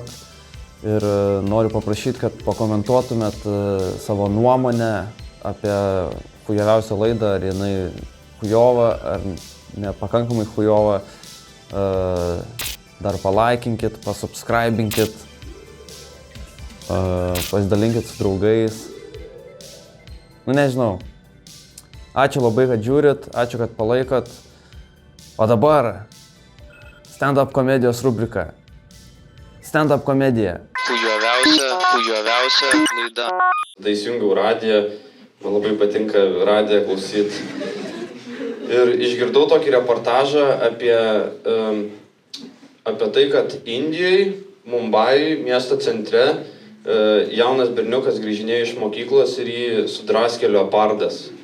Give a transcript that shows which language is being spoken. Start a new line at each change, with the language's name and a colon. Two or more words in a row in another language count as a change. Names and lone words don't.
Lithuanian: Ir noriu paprašyti, kad pakomentuotumėt savo nuomonę apie chujaviausią laidą, ar jinai chujova, ar nepakankamai chujova. Dar palaikinkit, pasubscribinkit, pasidalinkit su draugais. Nu nežinau. Ačiū labai, kad žiūrit, ačiū, kad palaikot. O dabar stand-up komedijos rubrika. Stand-up komedija. Pujoviausia laida. Tai įsijungiau radiją, man labai patinka radiją klausyti. Ir išgirdau tokį reportažą apie tai, kad Indijoje, Mumbai, miesto centre, jaunas berniukas grįžinėjo iš mokyklos ir jį sudraskė leopardas.